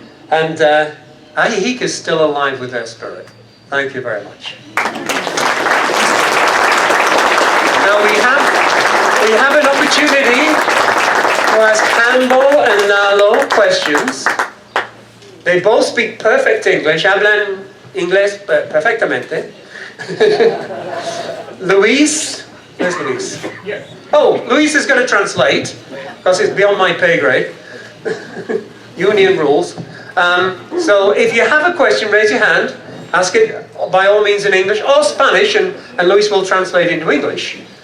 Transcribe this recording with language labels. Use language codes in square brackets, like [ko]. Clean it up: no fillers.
[en] And Ajijic is still alive with their spirit. Thank you very much. Now we have an opportunity to ask Jambo and Lalo questions. They both speak perfect English. [es] Hablan inglés perfectamente. [en] Luis, where's Luis? Here. Oh, Luis is going to translate, because it's beyond my pay grade. Union rules. So if you have a question, raise your hand. Ask it by all means in English or Spanish, and Luis will translate into English.